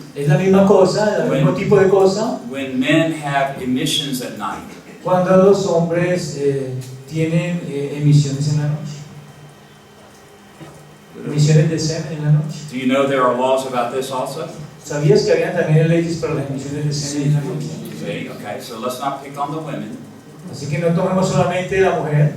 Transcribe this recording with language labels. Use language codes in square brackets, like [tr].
[es] Es la misma cosa, el mismo tipo de cosa. [en] when men have emissions at night. [es] Cuando los hombres tienen emisiones en la noche. Emisiones de semen en la noche. [en] Do you know there are laws about this also? [es] ¿Sabías que había también leyes para las emisiones de semen en la noche? [en] See, okay, so let's not pick on the women. [es] Así que no tomemos solamente la mujer.